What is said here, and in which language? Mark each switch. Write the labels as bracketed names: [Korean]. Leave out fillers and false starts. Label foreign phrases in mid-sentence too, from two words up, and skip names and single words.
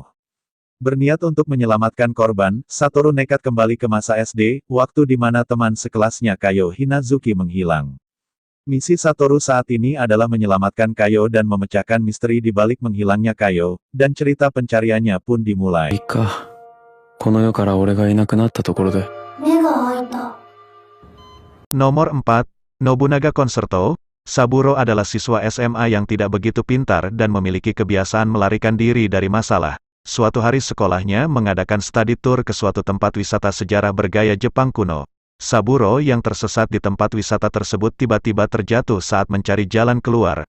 [Indonesian] Berniat untuk menyelamatkan korban, Satoru nekat kembali ke masa SD, waktu di mana teman sekelasnya Kayo Hinazuki menghilang. Misi Satoru saat ini adalah menyelamatkan Kayo dan memecahkan misteri di balik menghilangnya Kayo, dan cerita pencariannya pun dimulai. [Japanese] いいか。この世から俺がいなくなったところで。目が開いた。 [Indonesian] Nomor 4, Nobunaga Concerto. Saburo adalah siswa SMA yang tidak begitu pintar dan memiliki kebiasaan melarikan diri dari masalah. Suatu hari sekolahnya mengadakan study tour ke suatu tempat wisata sejarah bergaya Jepang kuno. Saburo yang tersesat di tempat wisata tersebut tiba-tiba terjatuh saat mencari jalan keluar.